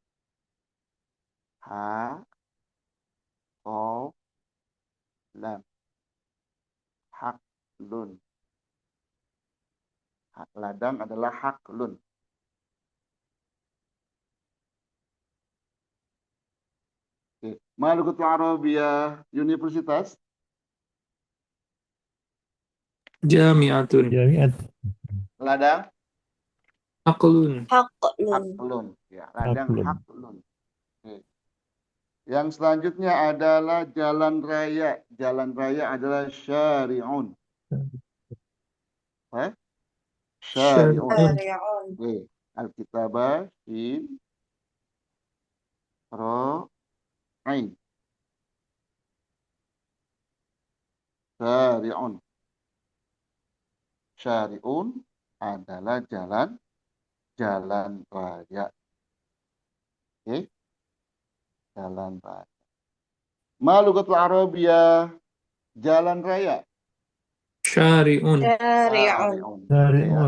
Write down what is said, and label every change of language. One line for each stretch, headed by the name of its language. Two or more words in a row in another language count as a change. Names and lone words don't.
Arabic: حاء قاف لام حقل.
Indonesian: Ladang adalah haqlun. Oke.
Arabic: ما اللغة العربية Universitas Jami'atun. Jami'at.
Indonesian: ladang
Arabic: Aqlun. Haqlun. haqlun.
Indonesian: Ya, ladang
Arabic: Haqlun. haqlun. Oke.
Indonesian: Yang selanjutnya adalah jalan raya. Jalan raya adalah syari'un. Eh?
Arabic: Syari'un. Syari'un. Syari'un. Oke. الكتابة شين راء عين. Syari'un.
Indonesian: Syari'un adalah jalan raya. Oke. Jalan raya.
Arabic: ما اللغة العربية
Indonesian: jalan raya.
Arabic: Syari'un. Syari'un.
Indonesian: Oke ya,